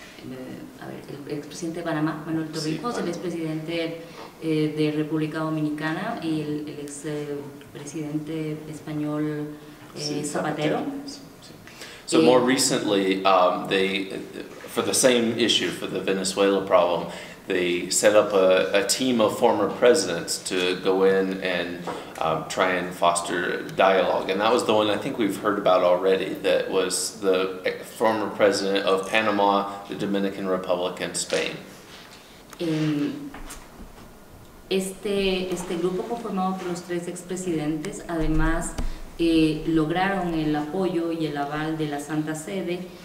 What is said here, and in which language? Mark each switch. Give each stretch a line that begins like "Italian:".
Spanish: el expresidente de Panamá, Manuel Torrijos, el expresidente de República Dominicana y el expresidente español Zapatero.
English: So more recently, for the same issue, for the Venezuela problem, they set up a team of former presidents to go in and try and foster dialogue. And that was the one I think we've heard about already, that was the former president of Panama, the Dominican Republic, and Spain.
Spanish: Este grupo conformado por los 3 expresidentes, además, lograron el apoyo y el aval de la Santa Sede.